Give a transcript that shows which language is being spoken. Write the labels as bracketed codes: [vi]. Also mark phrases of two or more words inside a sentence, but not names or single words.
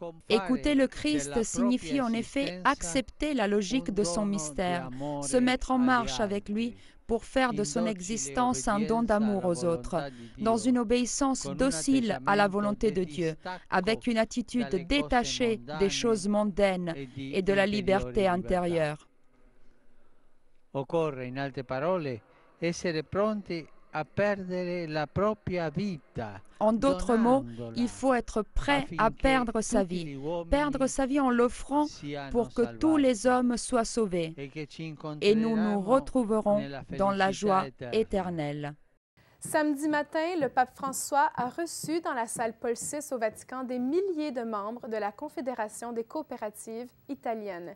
[fr] Écouter le Christ signifie en effet accepter la logique de son mystère, se mettre en marche avec lui pour faire de son existence un don d'amour aux autres, dans une obéissance docile à la volonté de Dieu, avec une attitude détachée des choses mondaines et de la liberté intérieure. [it] Occorre, in altre parole, essere pronti a perdere la propria vita. [fr] En d'autres mots, il faut être prêt à perdre sa vie en l'offrant pour que tous les hommes soient sauvés, et nous nous retrouverons dans la joie éternelle. Samedi matin, le pape François a reçu dans la salle Paul VI au Vatican des milliers de membres de la Confédération des coopératives italiennes.